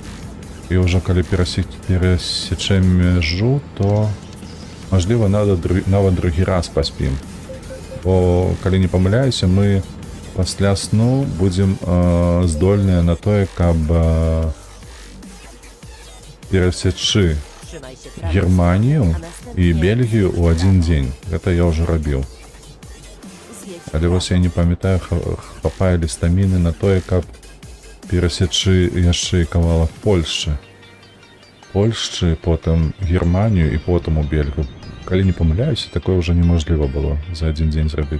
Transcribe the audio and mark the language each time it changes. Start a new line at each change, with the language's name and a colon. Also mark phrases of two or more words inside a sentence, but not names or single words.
Belarusian: І ўжо калі перасечем мяжу, то мажліва, нават другі раз паспім. Бо, калі не памыляюся, мы пасля сну будзем здольныя на тое, каб перасечы
Polish: Trzymaj się prawej
Belarusian: Германію
Polish: strony, a
Belarusian: і
Polish: następnie
Belarusian: Бельгію ў адзін дзень. Гэта я ўжо рабіў.
Polish: zjedź w
Belarusian: Але
Polish: prawo.
Belarusian: вось я не памятаю, хапае ли стаміны на тое, каб перасечы яшчэ і кавалак Польшчы, потым Германію і потым у Бельгію. Калі не памыляюся, такое ўжо неможліва было за адзін дзень зрабіць.